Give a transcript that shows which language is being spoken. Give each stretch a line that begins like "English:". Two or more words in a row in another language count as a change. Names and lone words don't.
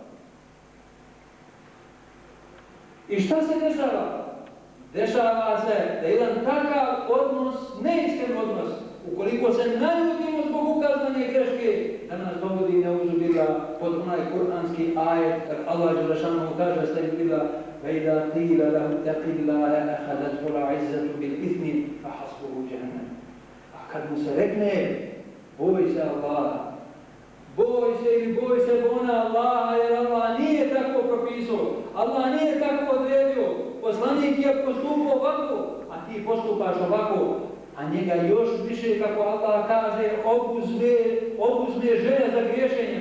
Bosnian: I šta se dešava? Dešava se da jedan takav odnos, neiskren odnos, ukoliko se naljutimo zbog ukazane greške, da nas dovodi neuzubila pod onaj kuranski ajet, kad Allah
Arabic: جل شأنه
Bosnian: kaže stajbila:
Arabic: "وإذا قيل له اتق الله أخذته العزة بالإثم فحسبه جهنم."
Bosnian: A kad mu se rekne: boj se Allaha, boj se bona Allaha, jer Allah nije tako propisao, Allah nije tako odredio, poslanik je postupao ovako, a ti postupaš ovako, a njega još više, kako Allah kaže, obuzme želja za griješenjem.